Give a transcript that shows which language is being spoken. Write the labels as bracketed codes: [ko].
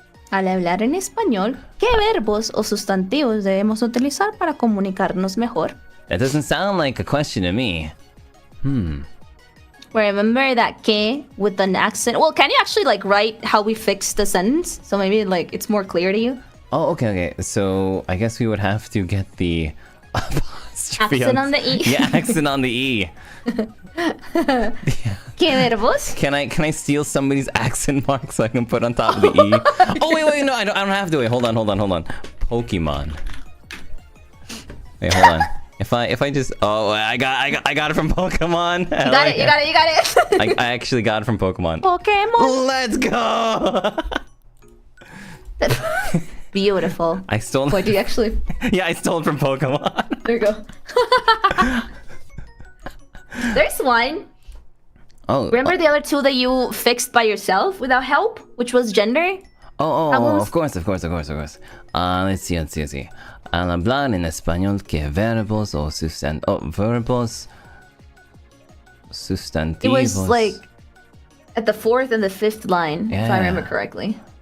[es] Al hablar en español, ¿qué verbos o sustantivos debemos utilizar para comunicarnos mejor? [en] That doesn't sound like a question to me. Remember that que with an accent. Well, can you actually like write how we fix the sentence? So maybe like it's more clear to you. Oh, okay. So I guess we would have to get the apostrophe Accent on the E. Yeah, accent on the E. [es] ¿Qué verbos? [en] Can I steal somebody's accent mark so I can put on top of the E? Oh wait, no, I don't have to. Wait, hold on. Pokemon. Wait, hold on. If I just I got it from Pokemon. You got it. I actually got it from Pokemon. Pokemon. Let's go. Beautiful. I stole. What do you actually? Yeah, I stole it from Pokemon. There you go. There's one. Oh. Remember the other two that you fixed by yourself without help, which was gender? Oh, of course. Let's see. [es] Al hablar en español, ¿qué verbos o verbos Sustantivos. [en] It was like at the 4th and the 5th line, if I remember correctly.